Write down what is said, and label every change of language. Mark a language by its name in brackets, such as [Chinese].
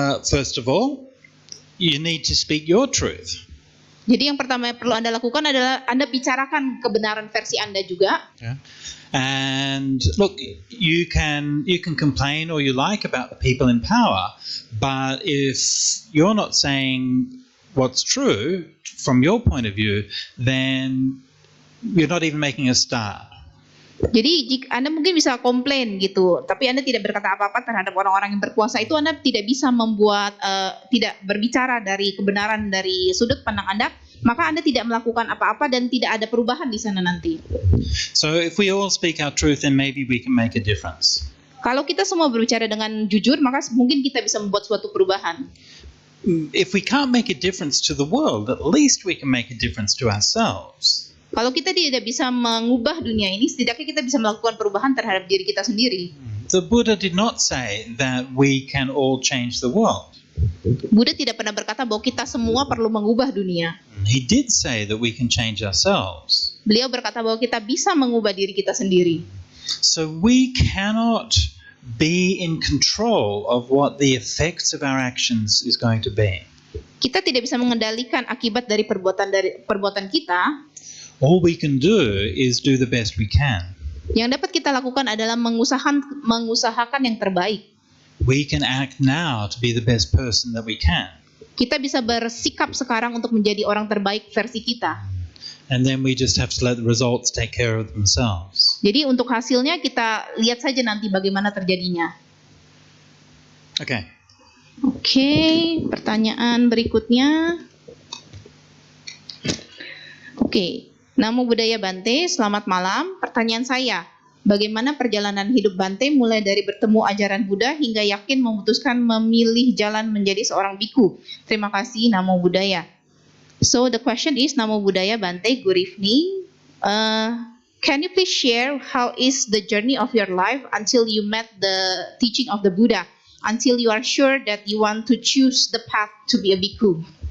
[English] First of all, you need to speak your truth. [Indonesian] Jadi yang pertama yang perlu Anda lakukan adalah Anda bicarakan kebenaran versi Anda juga. [English] Yeah. And look, you can complain all you like about the people in power, but if you're not saying what's true from your point of view, then you're not even making a start. [Indonesian] Jadi jika Anda mungkin bisa komplain gitu, tapi Anda tidak berkata apa-apa terhadap orang-orang yang berkuasa, itu Anda tidak bisa membuat tidak berbicara dari kebenaran dari sudut pandang Anda, maka Anda tidak melakukan apa-apa dan tidak ada perubahan di sana nanti. [English] So if we all speak our truth, then maybe we can make a difference. [Indonesian] Kalau kita semua berbicara dengan jujur, maka mungkin kita bisa membuat suatu perubahan. [English] If we can't make a difference to the world, at least we can make a difference to ourselves. [Indonesian] Kalau kita tidak bisa mengubah dunia ini, setidaknya kita bisa melakukan perubahan terhadap diri kita sendiri. [English] The Buddha did not say that we can all change the world. [Indonesian] Buddha tidak pernah berkata bahwa kita semua perlu mengubah dunia. [English] He did say that we can change ourselves. [Indonesian] Beliau berkata bahwa kita bisa mengubah diri kita sendiri. [English] So we cannot be in control of what the effects of our actions is going to be. [Indonesian] Kita tidak bisa mengendalikan akibat dari perbuatan kita. [English] All we can do is do the best we can. [Indonesian] Yang dapat kita lakukan adalah mengusahakan yang terbaik. [English] We can act now to be the best person that we can. [Indonesian] Kita bisa bersikap sekarang untuk menjadi orang terbaik versi kita. [English] And then we just have to let the results take care of themselves. [Indonesian] Jadi untuk hasilnya kita lihat saja nanti bagaimana terjadinya. [English] Okay. [Indonesian] Oke, pertanyaan berikutnya. Oke. Namo Buddhaya Bante, selamat malam. Pertanyaan saya, bagaimana perjalanan hidup Bante mulai dari bertemu ajaran Buddha hingga yakin memutuskan memilih jalan menjadi seorang biku? Terima kasih, Namo Buddhaya. [English] So the question is, Namo Buddhaya Bante, good evening. Can you please share how is the journey of your life until you met the teaching of the Buddha, until you are sure that you want to choose the path to be a biku?